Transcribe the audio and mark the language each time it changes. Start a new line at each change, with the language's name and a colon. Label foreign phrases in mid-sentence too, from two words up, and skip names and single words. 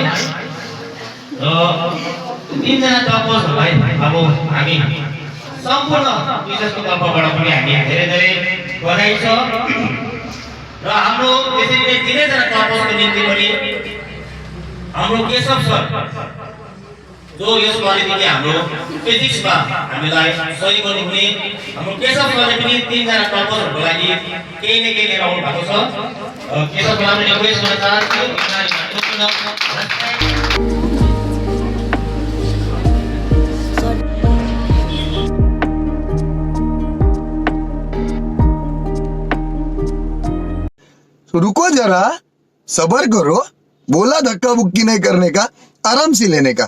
Nepali: तीनजना टपर्सहरूलाई अब हामी सम्पूर्ण टिचर्सको तर्फबाट पनि हामी धेरै धेरै बधाई छ र हाम्रो त्यसरी नै दिनैजना क्याम्पसको निम्ति पनि हाम्रो केशव सर जो यसपालिदेखि हाम्रो फिजिक्समा हामीलाई सहयोग गर्नुहुने हाम्रो केशव सरले पनि 3 जना टपरहरूको लागि केही न केही लिएर आउनु भएको छ केशव सरलाई रिक्वेस्ट गर्न चाहन्छु
Hindi: रुको जरा, सबर करो, बोला धक्का बुक्की नहीं करने का, आराम से लेने का।